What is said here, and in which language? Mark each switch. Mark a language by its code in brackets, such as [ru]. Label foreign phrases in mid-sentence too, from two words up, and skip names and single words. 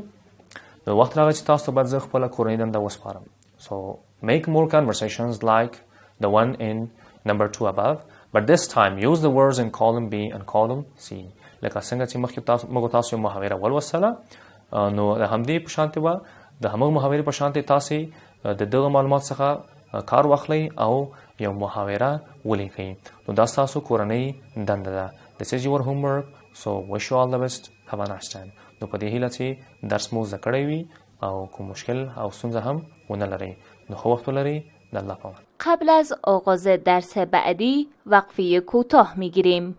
[ps] نو وخت راغی چې تاسو ته باید زه خپله کورنۍ دنده وسپارم. [en] So make more conversations like the one in number 2 above, but this time use the words in column B and column C. [ps] لکه څنګه چې مخکې موږ تاسو یو محاوره ولوستله نو د همدې په شانتې به د همغه محاورې په شانتې تاسې د دغه معلومات څخه کار واخلئ او یو محاوره ولیکئ. نو دا ستاسو کورنۍ دنده ده. [en] This is your homework, so wish you all the best. Have a nice time. [ps] نو په دې هیله چې درس مو زده کړی وي او کوم مشکل او ستونزه هم ونه لرئ. نو ښه وخت ولرئ. د الله پامان. [fa] قبل از آغاز درس بعدی وقفه کوتاه میگیریم.